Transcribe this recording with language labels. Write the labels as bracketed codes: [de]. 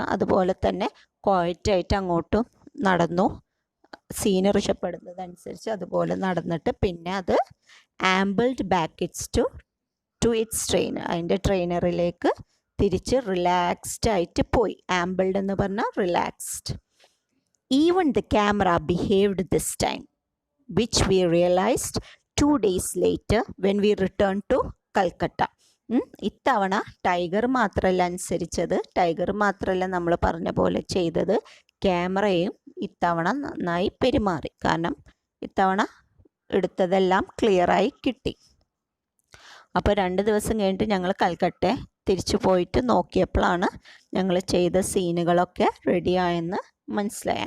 [ml] അതുപോലെ തന്നെ ക്വയറ്റായിട്ട് അങ്ങോട്ടും നടന്നു, സീനറി ഇഷ്ടപ്പെടുന്നതനുസരിച്ച് അതുപോലെ നടന്നിട്ട് പിന്നെ അത് [en] ambled back to its trainer, [ml] അതിൻ്റെ ട്രെയിനറിലേക്ക് തിരിച്ച് റിലാക്സ്ഡ് ആയിട്ട് പോയി. ആംബിൾഡ് എന്ന് പറഞ്ഞാൽ relaxed. [en] Even the camera behaved this time which we realized 2 days later when we returned to Calcutta. [ml] ഇത്തവണ ടൈഗർ മാത്രമല്ല അനുസരിച്ചത്, ടൈഗർ മാത്രമല്ല നമ്മൾ പറഞ്ഞ പോലെ ചെയ്തത്, ക്യാമറയും ഇത്തവണ നന്നായി പെരുമാറി. കാരണം ഇത്തവണ എടുത്തതെല്ലാം ക്ലിയറായി കിട്ടി. അപ്പോൾ 2 ദിവസം കഴിഞ്ഞിട്ട് ഞങ്ങൾ കൽക്കട്ട തിരിച്ചു പോയിട്ട് നോക്കിയപ്പോഴാണ് ഞങ്ങൾ ചെയ്ത സീനുകളൊക്കെ റെഡിയായെന്ന് മനസ്സിലായി.